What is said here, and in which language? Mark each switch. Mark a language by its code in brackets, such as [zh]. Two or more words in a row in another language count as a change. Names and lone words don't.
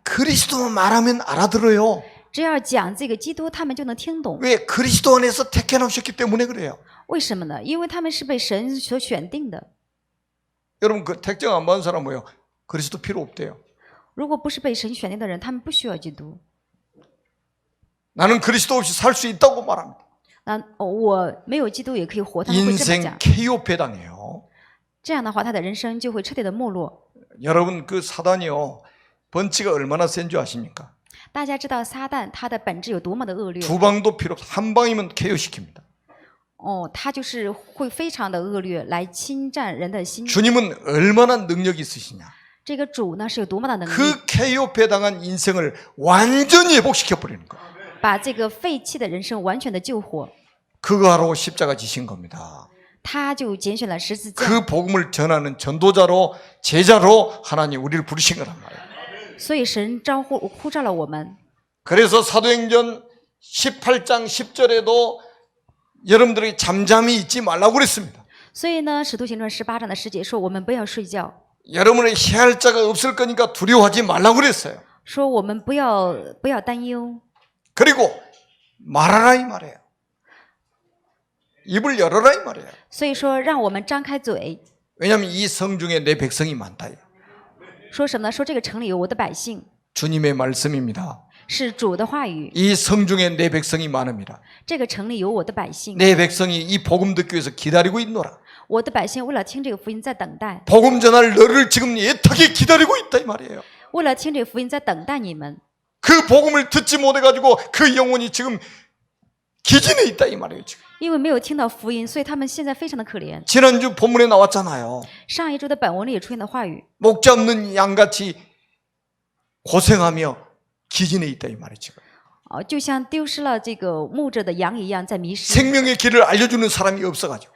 [ko] 그리스도만 말하면 알아들어요. [zh] 只要讲这个基督，他们就能听懂。 [ko] 왜? 그리스도 안에서 택해 놓으셨기 때문에 그래요. [zh] 为什么呢？因为他们是被神所选定的。 [ko] 여러분, 그 택정 안 받은 사람 뭐예요? 그리스도 필요 없대요. [zh] 如果不是被神选定的人，他们不需要基督。 [ko] 나는 그리스도 없이 살 수 있다고 말합니다. [zh] 我没有基督也可以活，他们会这么 [ko] 인생 [zh] 讲。 [ko] KO 배당해요. [zh] 这样的话，他的人生就会彻底的没落。 [ko] 여러분, 그 사단이요, 번치가 얼마나 센 줄 아십니까? [zh] 大家知道撒旦他的本质有多么的恶劣 [ko] 두 방도 필요 없어. 한 방이면 KO 시킵니다. [zh] 他就是会非常的恶劣，来侵占人的心。 [ko] 주님은 얼마나 능력이 있으시냐? [zh] 这个主呢是有多么的能力， [ko] 그 KO 배당한 인생을 완전히 회복시켜 버리는 거예요. [zh] 把这个废弃的人生完全的救活。 [ko] 그거 하라고 십자가 지신 겁니다. [zh] 他就拣选了十字架， [ko] 그 복음을 전하는 전도자로 제자로 하나님 우리를 부르신 거란 말이에요. [zh] 所以神呼召了我们。 [ko] 그래서 사도행전 18장 10절에도 여러분들이 잠잠히 있지 말라고 그랬습니다. [zh] 所以呢，使徒行传18章的10节说，我们不要睡觉， [ko] 여러분의 해할 자가 없을 거니까 두려워하지 말라고 그랬어요. [zh] 说我们不要担忧， [ko] 그리고 말하라 이 말이에요. 입을 열어라 이 말이에요. [zh] 所以说让我们张开嘴， [ko] 왜냐하면 이 성중에 내 백성이 많다. [zh] 说什么呢？说这个城里有我的百姓， [ko] 주님의 말씀입니다. [zh] 是主的话语。 [ko] 이 성중에 내 백성이 많습니다. [zh] 这个城里有我的百姓， [ko] 내 백성이 이 복음 듣기 위해서 기다리고 있노라. [zh] 我的百姓为了听这个福音在等待， [ko] 복음 전할 너를 지금 애타게 기다리고 있다 이 말이에요. [zh] 为了听这个福音在等待你们。 [ko] 그 복음을 듣지 못해가지고 그 영혼이 지금 기진해 있다 이 말이에요. 지금. [zh] 因为没有听到福音，所以他们现在非常的可怜。 [ko] 지난주 본문에 나왔잖아요. [zh] 上一周的本文里也出现的话语， [ko] 목자 없는 양같이 고생하며 기진해 있다 이 말이에요. 지금. [zh] 就像丢失了这个牧者的羊一样，在迷失， [ko] 생명의 길을 알려주는 사람이 없어가지고